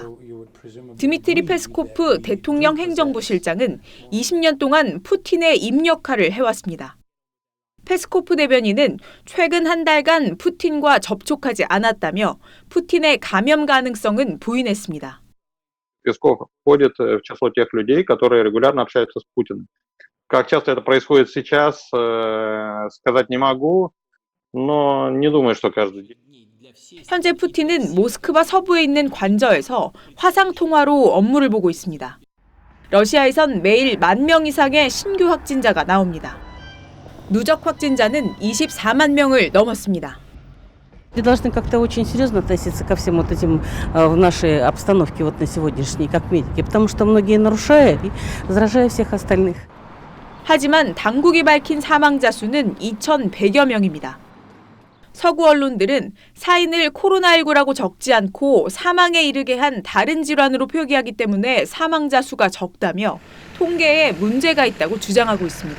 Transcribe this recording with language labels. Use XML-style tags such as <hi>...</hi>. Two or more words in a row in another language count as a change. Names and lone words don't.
<ko>드미트리 페스코프 대통령 행정부 실장은 20년 동안 푸틴의 임 역할을 해왔습니다. 페스코프 대변인은 최근 한 달간 푸틴과 접촉하지 않았다며 푸틴의 감염 가능성은 부인했습니다.</ko> <ru>Песков входит в число тех людей, которые регулярно общаются с Путиным. Как часто это происходит сейчас, сказать не могу, но не думаю, что каждый день.</ru> <ko>현재 푸틴은 모스크바 서부에 있는 관저에서 화상 통화로 업무를 보고 있습니다. 러시아에선 매일 10,000명 이상의 신규 확진자가 나옵니다. 누적 확진자는 24만 명을 넘었습니다.</ko> <ru>Мы должны как-то очень серьезно относиться ко всем вот этим в нашей обстановке вот на сегодняшней, как медики, потому что многие нарушают и заражают всех остальных.</ru> <ko>하지만 당국이 밝힌 사망자 수는 2,100여 명입니다. 서구 언론들은 사인을 코로나19라고 적지 않고 사망에 이르게 한 다른 질환으로 표기하기 때문에 사망자 수가 적다며 통계에 문제가 있다고 주장하고 있습니다.</ko>